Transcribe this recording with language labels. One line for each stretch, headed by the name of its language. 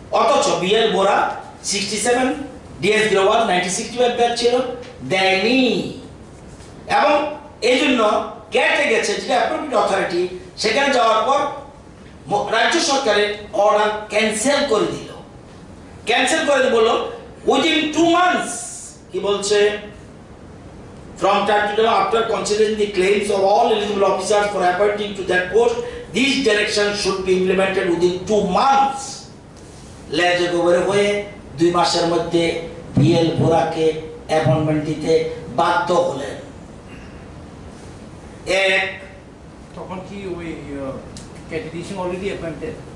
Bangla: অথচ বিএল বোরা 67, DS global 1965 batch ছিল, দেয়নি। এবং এই জন্য ক্যাটে গেছে যেটা অ্যাপ্রোপ্রিয়েট অথরিটি, সেখানে যাওয়ার পর রাজ্য সরকারের অর্ডার ক্যান্সেল করে দিল। ক্যান্সেল করে দিয়ে বলল উইদিন 2 months, কি বলছে,
English: from time to time after considering the claims of all eligible officers for appointing to that post, these directions should be implemented within 2 months.
Bangla: লেজে গোবরে হয়ে 2 মাসের মধ্যে বিএল বোরাকে অ্যাপয়েন্টমেন্ট দিতে বাধ্য হলেন। এক তখন কি ওই ক্যান্ডিডেট সিং অলরেডি অ্যাপয়েন্টেড?